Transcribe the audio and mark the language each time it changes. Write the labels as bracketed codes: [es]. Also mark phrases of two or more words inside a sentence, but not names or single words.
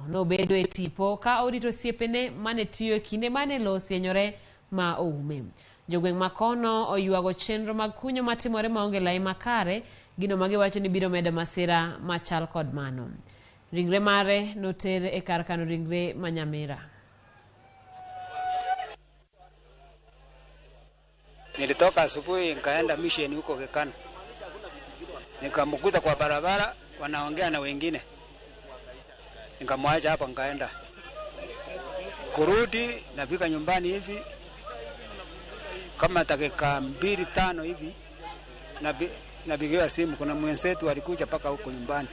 [luo] Nobedo e tipo ka orito osiepene mane tiyo e kinde mane lowo osienyore ma oume. Jogweng' ma kono oyuago chenro mag kunyo matimore maonge lai makare, gino ma giwacho ni biro medo masira machal kod mano. Ringre mare noter e kar kano ringre ma Nyamira. [sw] Nilitoka asubuhi nikaenda mission huko Kekana. Nikamkuta kwa barabara wanaongea na wengine. Nikamwacha hapa nikaenda. Kurudi nafika nyumbani hivi kama dakika 2-5 hivi napigiwa simu, kuna mwenzetu alikuja paka huko nyumbani.